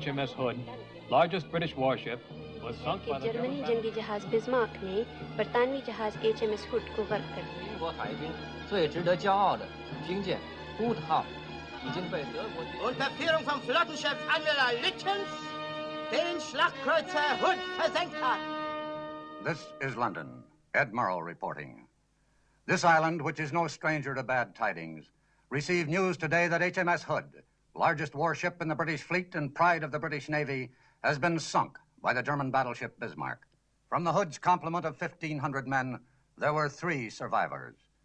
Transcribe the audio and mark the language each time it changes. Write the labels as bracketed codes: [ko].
[en] HMS Hood, largest British warship, was sunk by the [hi] Germany [en] German [hi] जंगी जहाज Bismarck ने बरतानवी जहाज HMS Hood को गर्क कर दिया। [zh] 英国海军最值得骄傲的军舰 Hood 号已经被德国军 [de] Unter Führung von Flottenchef Admiral Lichtens den Schlachtkreuzer Hood versenkt hat. [en] This is London. Ed Murrow reporting. This island, which is no stranger to bad tidings, received news today that HMS Hood, largest warship in the British fleet and pride of the British Navy, has been sunk by the German battleship Bismarck. From the Hood's complement of 1,500 men, there were 3 survivors.